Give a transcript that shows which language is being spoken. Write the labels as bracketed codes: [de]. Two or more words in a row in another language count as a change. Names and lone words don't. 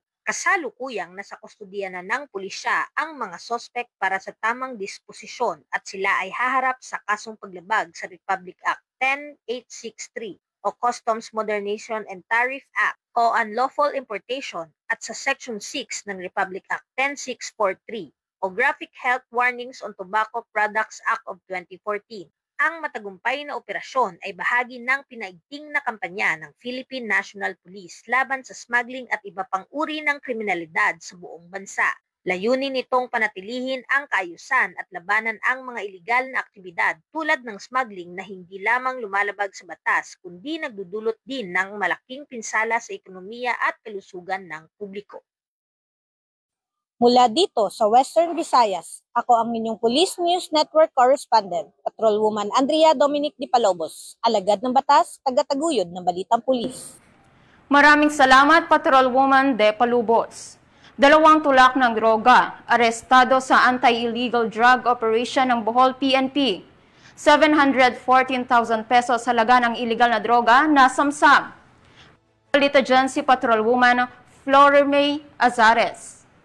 [tl] Kasalukuyang nasa kustudiya na ng pulisya ang mga sospek para sa tamang disposisyon at sila ay haharap sa kasong paglabag sa Republic Act 10863 o Customs Modernization and Tariff Act o Unlawful Importation at sa Section 6 ng Republic Act 10643 o Graphic Health Warnings on Tobacco Products Act of 2014. Ang matagumpay na operasyon ay bahagi ng pinaigting na kampanya ng Philippine National Police laban sa smuggling at iba pang uri ng kriminalidad sa buong bansa. Layunin nitong panatilihin ang kaayusan at labanan ang mga ilegal na aktibidad tulad ng smuggling na hindi lamang lumalabag sa batas kundi nagdudulot din ng malaking pinsala sa ekonomiya at kalusugan ng publiko. Mula dito sa Western Visayas, ako ang inyong Police News Network Correspondent, Patrolwoman Andrea Dominic Di Palobos, alagad ng batas, tagataguyod ng Balitang Pulis. Maraming salamat, Patrolwoman De Palubos. 2 tulak ng droga, arestado sa [en] anti-illegal drug operation [tl] ng Bohol PNP. 714,000 pesos halaga ng illegal na droga na samsam. Balita dyan si Patrolwoman Florime Azares.